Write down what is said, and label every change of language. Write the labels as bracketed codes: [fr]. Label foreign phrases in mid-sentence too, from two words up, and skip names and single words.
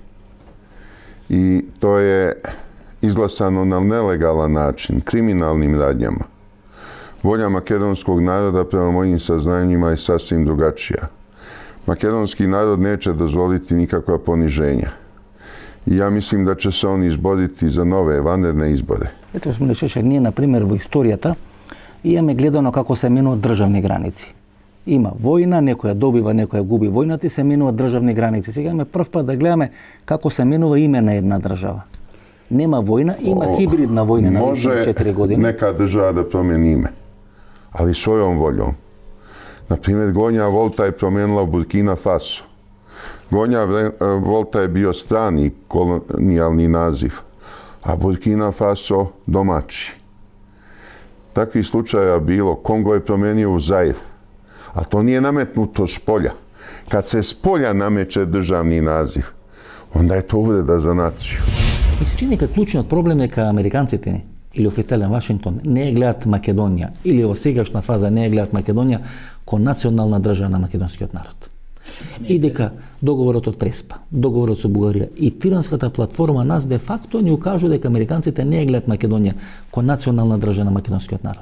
[sr] I to je izglasano na nelegalan način, kriminalnim radnjama. Volja makedonskog naroda prema mojim saznanjima je sasvim drugačija. Makedonski narod neće dozvoliti nikakva poniženja. I ja mislim da će se oni izboriti za nove vanredne izbore. [mk] Ето, господин Шешек, ние, например, во историјата имаме гледано како се менуваат државни граници. Има војна, некоја добива, некоја губи војната и се менуваат државни граници. Сега имаме прв пат да гледаме како се менува име на една држава. Нема војна, има хибридна војна на 4 години. [sr] Može neka država da promeni ime, ali svojom voljom. Na primjer, Gonja Volta je promenila Burkina Faso. Gonja Volta je bio strani kolonijalni naziv, a Burkina Faso domaći. Takvih slučaja bilo. Kongo je promenio u Zair, a to nije nametnuto s polja. Kad se s polja nameće državni naziv, onda je to uvreda za naciju. Mi se čini [mk] дека клучниот проблем е дека американците ни, или официјален Вашингтон, не ја гледат Македонија, или во сегашна фаза не ја гледат Македонија ко национална држава на македонскиот народ. И дека договорот од Преспа, договорот со Бугарија и Тиранската платформа нас де факто ни укажува дека американците не ја гледат Македонија ко национална држава на македонскиот народ.